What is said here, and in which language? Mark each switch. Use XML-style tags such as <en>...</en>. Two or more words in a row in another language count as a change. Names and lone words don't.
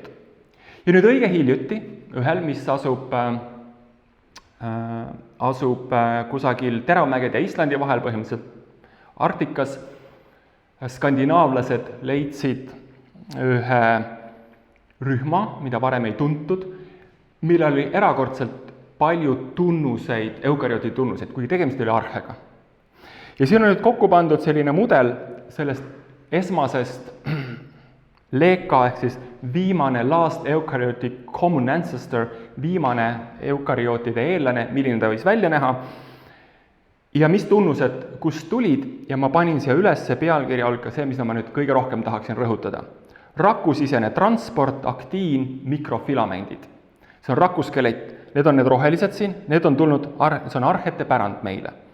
<et>Ja nüüd õige hiljuti, ühel, mis asub kusagil Teravmägede ja Islandi vahel, põhimõtteliselt Arktikas, skandinaavlased leidsid ühe rühma, mida varem ei tuntud, millel oli erakordselt palju tunnuseid, eukaryooti tunnuseid, kuigi tegemist oli arhega. Ja siin on nüüd kokku pandud selline mudel sellest esmasest leeka ehk siis viimane</et> <en>last eukaryotic common ancestor,</en> <et>viimane eukaryootide eellane, milline ta võis välja näha ja mis tunnused kust tulid ja ma panin siia üles pealkirja hulka see, mis ma nüüd kõige rohkem tahaksin rõhutada. Rakusisene transport, aktiin, mikrofilamendid. See on rakuskelett, need on need rohelised siin, need on tulnud, see on arhete pärand meile.</et>